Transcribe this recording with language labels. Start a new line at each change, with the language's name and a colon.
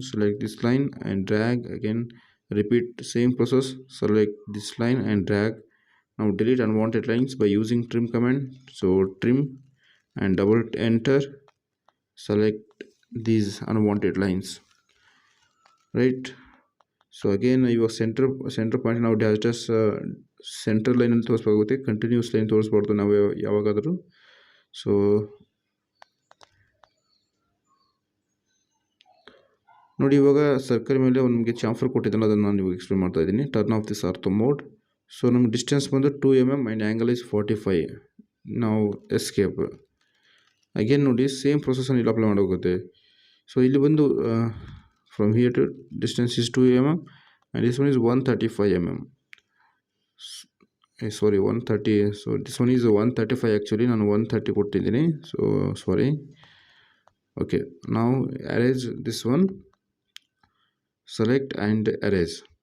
English: Select this line and drag. Again repeat same process. Select this line and drag. Now delete unwanted lines by using trim command. So trim and double enter. Select these unwanted lines. Right, so again
Kannada: iವಾಗ centre point ನಾವು just centre ಲೈನಲ್ಲಿ ತೋರಿಸ್ಬೇಕಾಗುತ್ತೆ, continuous line ತೋರಿಸ್ಬಾರ್ದು ನಾವು ಯಾವಾಗಾದರೂ. So ನೋಡಿ ಇವಾಗ circle ಮೇಲೆ ನಮಗೆ chamfer ಕೊಟ್ಟಿದ್ದಲ್ಲ, ಅದನ್ನು ನಾನು ಇವಾಗ ಎಕ್ಸ್ಪ್ಲೇನ್ ಮಾಡ್ತಾ ಇದ್ದೀನಿ.
English: Turn off this ortho mode. So ನಮ್ಗೆ distance ಬಂದು 2 mm and angle is 45. ನಾವು escape.
Kannada: ಅಗೇನ್ ನೋಡಿ ಸೇಮ್ ಪ್ರೊಸೆಸನ್ನು ಇಲ್ಲಿ ಅಪ್ಲೈ ಮಾಡೋಗುತ್ತೆ. ಸೊ ಇಲ್ಲಿ ಬಂದು
English: from here to distance is 2 mm and this one is 135 mm. Sorry, 130. So this one is 135 actually.
Kannada: ನಾನು 130 ಕೊಟ್ಟಿದ್ದೀನಿ.
English: So sorry. Okay, now erase this one. Select and erase.